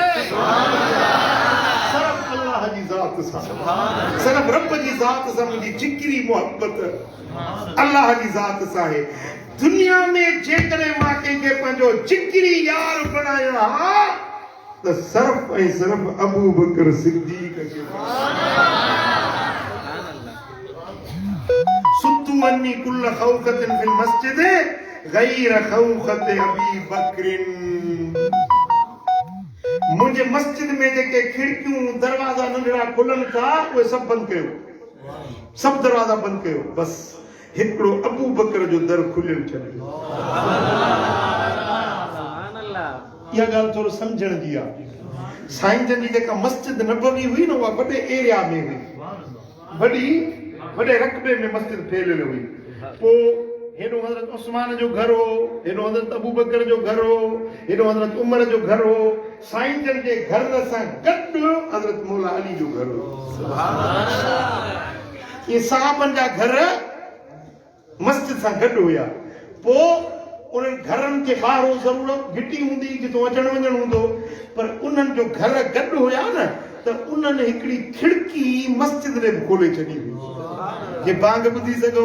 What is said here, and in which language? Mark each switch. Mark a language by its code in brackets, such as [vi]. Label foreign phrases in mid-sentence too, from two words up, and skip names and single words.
[sd] सिर्फ़ अल्लाह जी ज़ात सां सिर्फ़ रब जी ज़ात सां मुंहिंजी जिगरी मोहब्बत अल्लाह जी ज़ात सां आहे दुनिया में जेकॾहिं मां कंहिंखे पंहिंजो जिगरी यार बणायो आहे त सिर्फ़ ऐं सिर्फ़ अबू बकर सिद्दीक़ खे [ar] سدوا عني كل خوخة في المسجد غير خوخة أبي بكر [sd] मुझे मस्जिद में जेके खिड़कियूं दरवाजा नंढड़ा खुलनि था उहे सब बंद कयो, सब दरवाजा बंद कयो, बस हिकिड़ो अबू बकर जो दर खुलियल छॾियो। इहा ॻाल्हि थोरो सम्झण जी आहे। साईं जन जी जेका मस्जिद नबवी हुई न उहा वॾे एरिया में हुई, वॾे रक़बे में मस्जिद फैलियल हुई। पोइ हेॾो हज़रत उस्मान जो घर हो, हेॾो हज़रत अबू बकर जो घर हो, हेॾो हज़रत उमर जो घर हो। साईं जन जे घर सां गॾु हज़रत मौला अली जो घर हो। ये साहबनि जा घर मस्जिद सां गॾु हुया। पोइ उन्हनि घरनि खे ॿाहिरो ज़रूरत घिटी हूंदी जितो अचण वञण हूंदो, पर उन्हनि जो घर गॾु हुया न त उन्हनि हिकिड़ी खिड़की मस्जिद में खोले छॾी हुई जे बांग ॿुधी सघूं।